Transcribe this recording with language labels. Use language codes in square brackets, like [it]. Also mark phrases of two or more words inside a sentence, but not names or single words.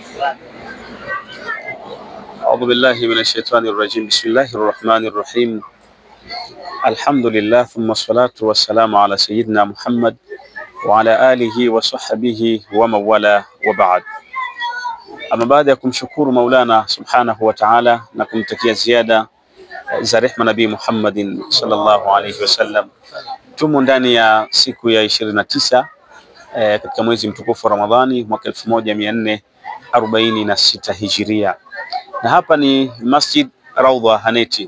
[ar] أعوذ بالله من الشيطان الرجيم. بسم الله الرحمن الرحيم. الحمد لله ثم الصلاة والسلام على سيدنا محمد وعلى آله وصحبه ومن والاه وبعد. [sw] Ama baada ya kumshukuru Maulana [ar] سبحانه وتعالى [sw] na kumtakia ziada za rehma Nabii Muhammadin [ar] صلى الله عليه وسلم, [sw] tumo ndani ya siku ya 29 katika mwezi mtukufu wa Ramadhani mwaka 1446 Hijiria, na hapa ni Masjid Raudha Haneti.